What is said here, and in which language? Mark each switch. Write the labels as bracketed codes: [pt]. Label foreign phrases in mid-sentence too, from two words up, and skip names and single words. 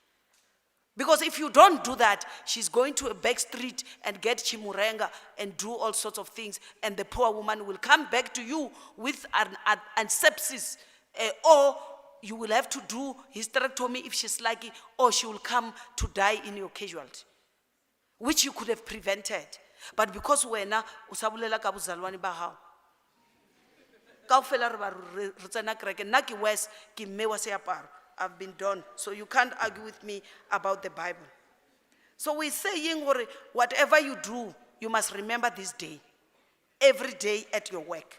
[en] Because if you don't do that, she's going to a back street and get chimurenga and do all sorts of things, and the poor woman will come back to you with an sepsis, or you will have to do hysterectomy if she's lucky, or she will come to die in your casualty, which you could have prevented. But because [zu] wena usabulela [st] ka bozalwane ba hao, [en] I've been done, so you can't argue with me about the Bible. So we're saying, whatever you do, you must remember this day, every day at your work.